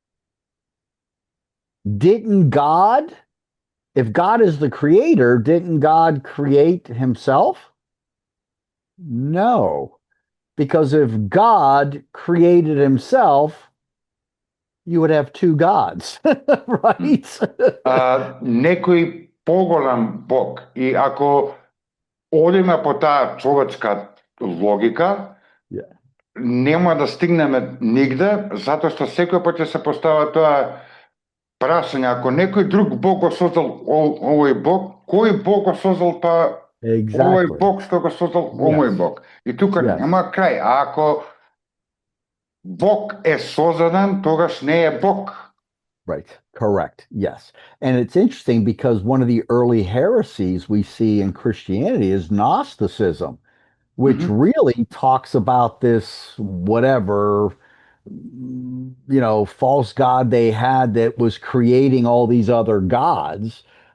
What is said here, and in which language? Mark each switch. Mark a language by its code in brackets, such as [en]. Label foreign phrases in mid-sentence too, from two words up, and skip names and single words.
[en] If God is the creator, didn't God create himself? No. Because if God created himself, you would have two gods, right? [mk] Некој поголем Бог. И ако одиме по таа човечка логика, нема да стигнеме нигде, затоа што секој пат ќе се постава тоа прашање. Ако некој друг Бог го создал овој Бог, кој Бог го создал па овој Бог што го создал овој Бог? И тука нема крај. А ако Бог е создаден, тогаш не е Бог. [en] Right. Correct. Yes. And it's interesting because one of the early heresies we see in Christianity is Gnosticism, which really talks about this whatever, false god they had that was creating all these other gods.